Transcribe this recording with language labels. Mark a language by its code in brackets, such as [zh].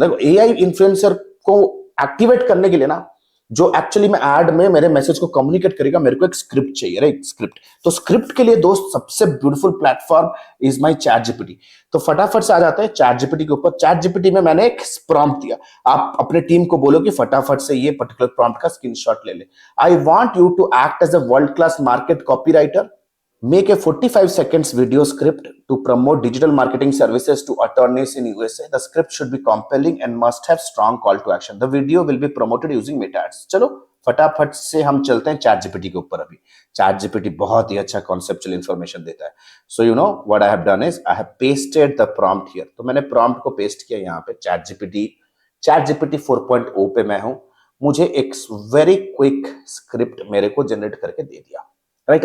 [hi] देखो AI influencer को activate करने के लिए ना, जो एक्चुअली में ऐड में मेरे मैसेज को कम्युनिकेट करेगा, मेरे को एक स्क्रिप्ट चाहिए, राइट? स्क्रिप्ट। तो स्क्रिप्ट के लिए दोस्त सबसे beautiful platform is my chat GPT. तो फटाफट से आ जाते हैं चैट जीपीटी के ऊपर। चैट जीपीटी में मैंने एक प्रॉम्प्ट दिया, आप अपने टीम को बोलो कि फटाफट से ये पर्टिकुलर प्रॉम्प्ट का स्क्रीनशॉट ले ले। [en] I want you to act as a world class market copywriter, make a 45 seconds video script to promote digital marketing services to attorneys in USA. The script should be compelling and must have strong call to action. The video will be promoted using meta ads. [hi] चलो फटाफट से हम चलते हैं chat GPT के ऊपर। अभी chat GPT बहुत ही अच्छा कॉन्सेप्चुअल इंफॉर्मेशन देता है। [en] So you know what I have done is I have pasted the prompt here. [hi] तो मैंने प्रॉम्प्ट को पेस्ट किया यहाँ पे चैट जीपीटी 4.0 पे मैं हूं। मुझे एक वेरी क्विक स्क्रिप्ट मेरे को जनरेट करके दे दिया, राइट?